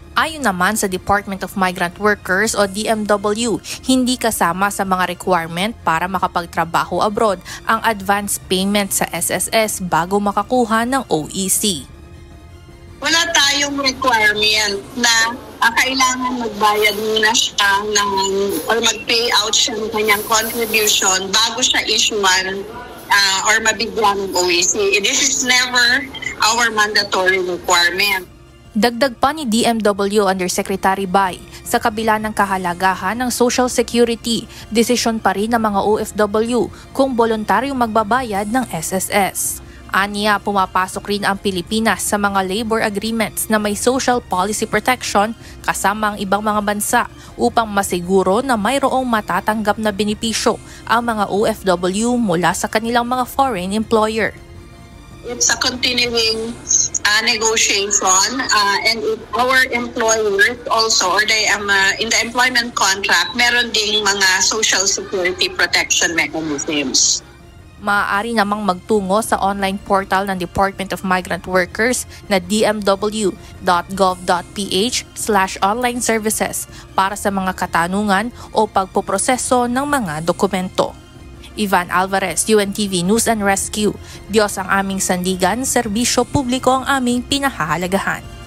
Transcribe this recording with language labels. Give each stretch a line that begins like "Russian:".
Filipino: Ayon naman sa Department of Migrant Workers o DMW, hindi kasama sa mga requirement para makapagtrabaho abroad ang advance payment sa SSS bago makakuha ng OEC. Wala tayong requirement na kailangan magbayad muna siya or mag-pay out siya ng kanyang contribution bago siya issuean or mabigyan ng OEC.
English: This is never our mandatory requirement.
Filipino: Dagdag pa ni DMW Undersecretary Bay, sa kabila ng kahalagahan ng Social Security, desisyon pa rin ng mga OFW kung voluntaryong magbabayad ng SSS. Aniya, pumapasok rin ang Pilipinas sa mga labor agreements na may social policy protection kasama ang ibang mga bansa upang masiguro na mayroong matatanggap na benepisyo ang mga OFW mula sa kanilang mga foreign employer.
English: It's a continuing negotiation and if our employers also or in the employment contract,
Filipino: meron ding mga
English: social security protection mechanisms.
Filipino: Maaari namang magtungo sa online portal ng Department of Migrant Workers na dmw.gov.ph/online services para sa mga katanungan o pagpoproseso ng mga dokumento. Ivan Alvarez, UNTV News and Rescue. Diyos ang aming sandigan, serbisyo publiko ang aming pinahahalagahan.